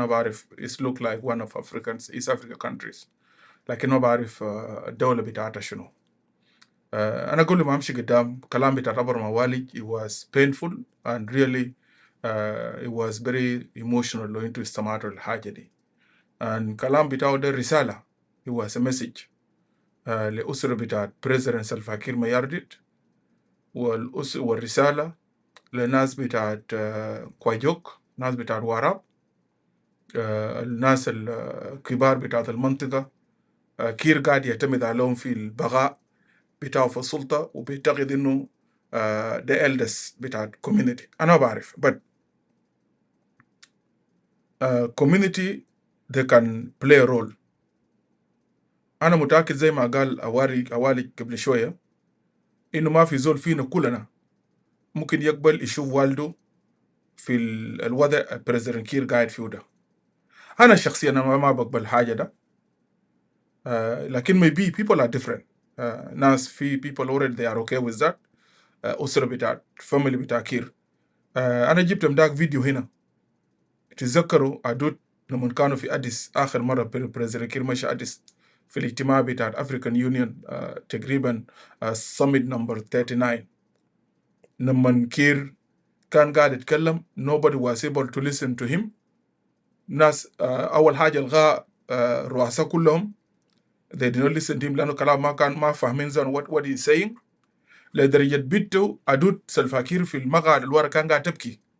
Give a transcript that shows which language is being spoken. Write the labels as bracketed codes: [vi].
[ar] أنا بعرف [en] it look like one of East Africa countries، [ar] لكن ما بعرف الدولة بتاعتها شنو. أنا أقول ما أمشي قدام كلام بتاع أبرام والج. [en] It was painful and really it was very emotional [ar] لو انتوا استمعتوا للحاجة دي. and كلام بتاعه ده رسالة. [en] It was a message [ar] لأسرة بتاعت President Salva Kiir ما يردد، والرسالة لناس بتاعت كواجوك، ناس بتاعت واراب، الناس الكبار بتاعت المنطقة. كير قاعد يعتمد عليهم في البقاء بتاعه في السلطة، وبيعتقد إنه the eldest بتاعت community. أنا بعرف [en] but community they can play a role. [ar] أنا متأكد زي ما قال أوالي قبل شوية إنه ما في زول فينا كلنا ممكن يقبل يشوف والده في الوضع بريزيدنت كير قاعد فيه ده. أنا شخصيا أنا ما بقبل حاجة ده. لكن [en] maybe people are different. [ar] ناس في [en] people already they are okay with that. [ar] أسرة بتاعت family بتاع كير. أنا جبت مداك فيديو هنا. تتذكروا أدوت لما كانوا في أديس آخر مرة بريزيدنت كير مشى أديس في الاجتماع بتاع أفريكان يونيون تقريبا summit number 39. لما كير كان قاعد يتكلم [en] nobody was able to listen to him. [ar] ناس أول حاجة الغاء رؤساء كلهم [en] they did not listen to him [ar] لأنه كلام ما فاهمين زين [en] what he is saying. [ar] لدرجة بيتو أدود سلفا كير في المقعد الورا كان قاعد تبكي.